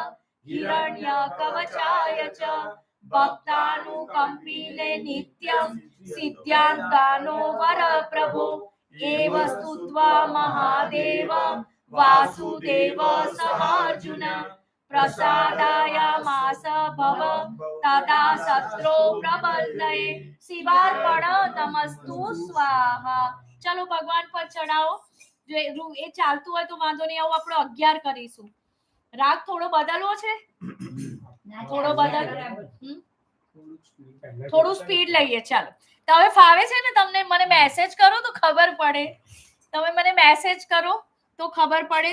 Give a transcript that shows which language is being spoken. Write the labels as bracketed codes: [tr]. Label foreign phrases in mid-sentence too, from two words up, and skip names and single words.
[sa] हिरण्यकवचाय च भक्तानुकंपिने नित्यं सिद्ध्यान्तानो वरप्रभो एव स्तुत्वा महादेव वासुदेव सहार्जुन प्रसादाय मास भव तदा शत्रो प्रबलये शिवार्पण नमस्तु स्वाहा. [hi] चलो भगवान पर चढ़ाओ. [gu] જો એ ચાલતું હોય તો વાંધો નહીં, આવું આપણે 11 કરીશું. રાગ થોડો બદલવો છે, થોડો બદલ, થોડું સ્પીડ લઈએ. ચાલો, તો હવે ફાવે છે ને તમને? મને મેસેજ કરો તો ખબર પડે. તમે મને મેસેજ કરો તો ખબર પડે.